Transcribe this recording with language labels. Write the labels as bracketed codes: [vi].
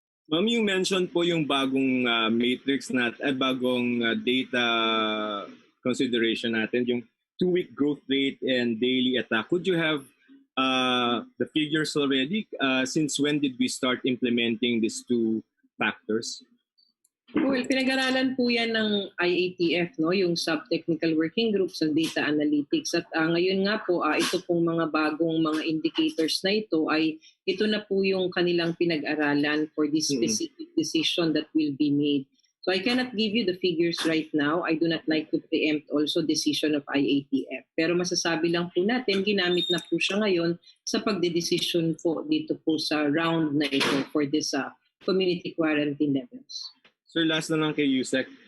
[en] Ma'am, you mentioned po yung bagong matrix bagong data consideration natin, yung 2-week growth rate and daily attack. Could you have the figures already? Since when did we start implementing these two factors? [tl] Well, pinag-aralan po yan ng IATF, no? Yung Sub-Technical Working Group sa Data Analytics. At ngayon nga po, ito pong mga bagong mga indicators na ito ay ito na po yung kanilang pinag-aralan [en] for this specific decision that will be made. So I cannot give you the figures right now. I do not like to preempt also decision of IATF. [tl] Pero masasabi lang po natin, ginamit na po siya ngayon sa pagdedesisyon po dito po sa round na ito [en] for this community quarantine levels. [tl] Sir, last na lang kay Yusek.